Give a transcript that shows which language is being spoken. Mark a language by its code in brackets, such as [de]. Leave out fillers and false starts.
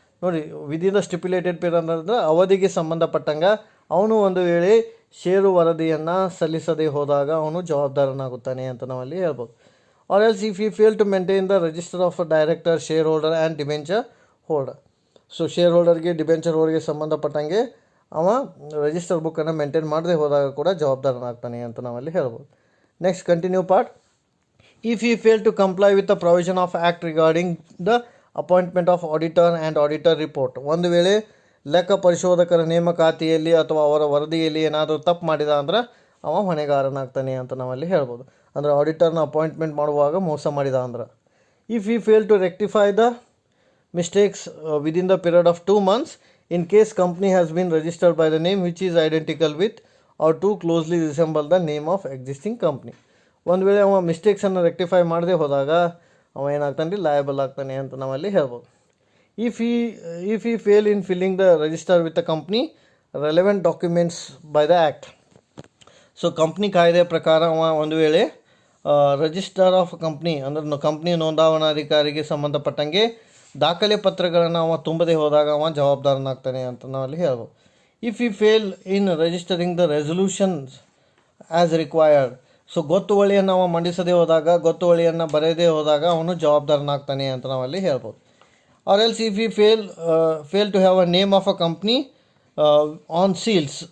[kn] ನೋಡಿ, [en] within the stipulated period [kn] ಅಂದರೆ ಅವಧಿಗೆ ಸಂಬಂಧಪಟ್ಟಂಗೆ ಅವನು ಒಂದು ವೇಳೆ ಷೇರು ವರದಿಯನ್ನು ಸಲ್ಲಿಸದೆ ಹೋದಾಗ ಅವನು ಜವಾಬ್ದಾರನಾಗುತ್ತಾನೆ ಅಂತ ನಾವಲ್ಲಿ ಹೇಳ್ಬೋದು. [en] Or else if he fail to maintain the register of director, share holder and debenture holder. [kn] So share ಹೋಲ್ಡರ್ಗೆ, debenture ಹೋಲ್ಡರ್ಗೆ ಸಂಬಂಧಪಟ್ಟಂಗೆ ಅವ ರಿಜಿಸ್ಟರ್ ಬುಕ್ಕನ್ನು ಮೇಂಟೈನ್ ಮಾಡದೆ ಹೋದಾಗ ಕೂಡ ಜವಾಬ್ದಾರನಾಗ್ತಾನೆ ಅಂತ ನಾವಲ್ಲಿ ಹೇಳ್ಬೋದು. [en] Next, continue part. If he failed to comply with the provision of act regarding the appointment of auditor and auditor report, [kn] ಒಂದು ವೇಳೆ ಲೆಕ್ಕ ಪರಿಶೋಧಕರ ನೇಮಕಾತಿಯಲ್ಲಿ ಅಥವಾ ಅವರ ವರದಿಯಲ್ಲಿ ಏನಾದರೂ ತಪ್ಪು ಮಾಡಿದ ಅಂದ್ರೆ ಅವ ಹೊಣೆಗಾರನಾಗ್ತಾನೆ ಅಂತ ನಾವಲ್ಲಿ ಹೇಳ್ಬೋದು. ಅಂದರೆ ಆಡಿಟರ್ನ ಅಪಾಯಿಂಟ್ಮೆಂಟ್ ಮಾಡುವಾಗ ಮೋಸ ಮಾಡಿದ ಅಂದ್ರೆ. [en] If he failed to rectify the mistakes within the period of 2 months, in case company has been registered by the name which is identical with or too closely resemble the name of existing company. [kn] ಒಂದು ವೇಳೆ ಅವ ಮಿಸ್ಟೇಕ್ಸನ್ನು rectify ಮಾಡದೆ ಹೋದಾಗ ಅವ ಏನಾಗ್ತಾನೆ ರೀ, liable ಆಗ್ತಾನೆ ಅಂತ ನಾವಲ್ಲಿ ಹೇಳ್ಬೋದು. [en] If he fail in filling the register with the company relevant documents by the act. [kn] So company ಕಾಯ್ದೆ ಪ್ರಕಾರ ಅವ ಒಂದು ವೇಳೆ ರಿಜಿಸ್ಟರ್ ಆಫ್ ಕಂಪ್ನಿ ಅಂದ್ರೆ ಕಂಪ್ನಿ ನೋಂದಾವಣಾಧಿಕಾರಿಗೆ ಸಂಬಂಧಪಟ್ಟಂಗೆ ದಾಖಲೆ ಪತ್ರಗಳನ್ನು ಅವ ತುಂಬದೆ ಹೋದಾಗ ಅವ ಜವಾಬ್ದಾರನಾಗ್ತಾನೆ ಅಂತ ನಾವಲ್ಲಿ ಹೇಳ್ಬೋದು. [en] If he fail in registering the resolutions as required. [kn] So ಗೊತ್ತುವಳಿಯನ್ನು ಅವ ಮಂಡಿಸದೆ ಹೋದಾಗ, ಗೊತ್ತುವಳಿಯನ್ನು ಬರೆಯದೇ ಹೋದಾಗ ಅವನು ಜವಾಬ್ದಾರನಾಗ್ತಾನೆ ಅಂತ ನಾವಲ್ಲಿ ಹೇಳ್ಬೋದು. [en] Or else if he fail to have a name of a company on seals.